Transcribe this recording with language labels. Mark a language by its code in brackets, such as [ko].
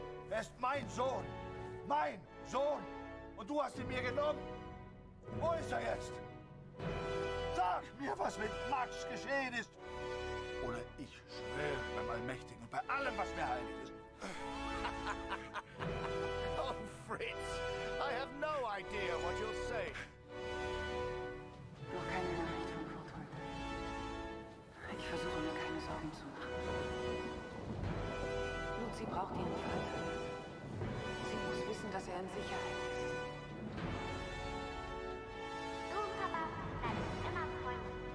[de] Er ist mein Sohn. Mein Sohn. Und du hast ihn mir genommen. Wo ist er jetzt? Sag mir, was mit Max geschehen ist. Oder ich schwöre beim Allmächtigen und bei allem, was mir heilig ist. [en] Oh, Fritz, I have no idea what you'll say. [de] Noch keine Nachricht von Kurt heute. Ich versuche mir keine Sorgen zu machen. Lucy braucht ihren Vater. Sie muss wissen, dass er in Sicherheit ist. Du, Papa, bleibst immer freundlich.